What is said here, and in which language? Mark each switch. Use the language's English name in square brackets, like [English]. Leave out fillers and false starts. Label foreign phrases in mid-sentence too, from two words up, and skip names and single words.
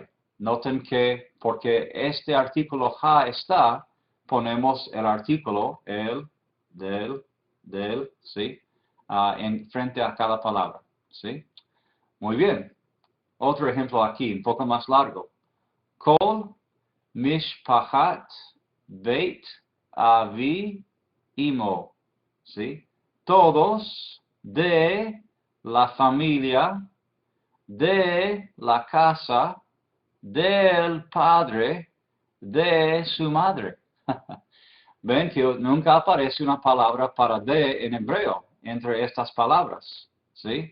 [Spanish] Noten que porque este artículo ha está, ponemos el artículo, el, del, ¿sí? En frente a cada palabra, ¿sí? Muy bien. Otro ejemplo aquí, un poco más largo. [Hebrew] כל משפחת בית אבי אמו, [Spanish] ¿sí? Todos de la familia de la casa del padre de su madre. Ven que nunca aparece una palabra para de en hebreo entre estas palabras, ¿sí?